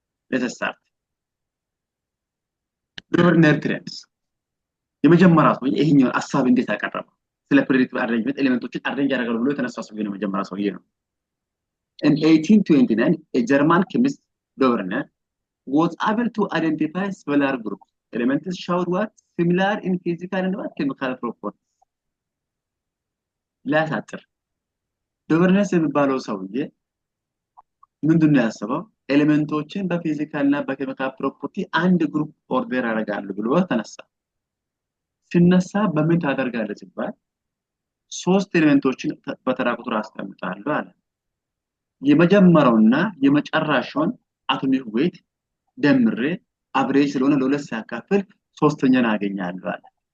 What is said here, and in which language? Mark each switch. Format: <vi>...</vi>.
<en>let's start</en> <am>ዶቨርነር ትሬንድስ የመጀመሪያ ሰው ይሄኛው ሐሳብ እንዴት አቀረበ ስለ ፕሬዲክቲቭ አሬንጅመንት ኤሌመንቶችን አሬንጅ ያደርጋሉ ብሎ የተነሳ ሰው ነው መጀመሪያ ሰውዬ ነው</am> <en>in 1829 a German chemist Doverner was able to identify similar groups. Elements showed what similar in physical and what chemical properties.</en> <am>لا ሳጥር ዶቨርነር የሚባለው ሰውዬ ምንድነው ያሰበው ኤሌመንቶችን በፊዚካል እና በኬሚካል ፕሮፐርቲ አንድ ግሩፕ ኦርደር ያደርጋሉ ብሎ ተነሳ ሲነሳ በምን ታደርጋለህ ሲባል ሶስት ኤሌመንቶችን በተራ ቁጥር አስቀምጣለሁ አለ የመጀመሪያውና የመጨረሻውን አቶሚክ ዌት ደምሬ አቨሬጅ ስለሆነ ለሁለት ሲያካፍል ሶስተኛን አገኛለሁ አለ</am>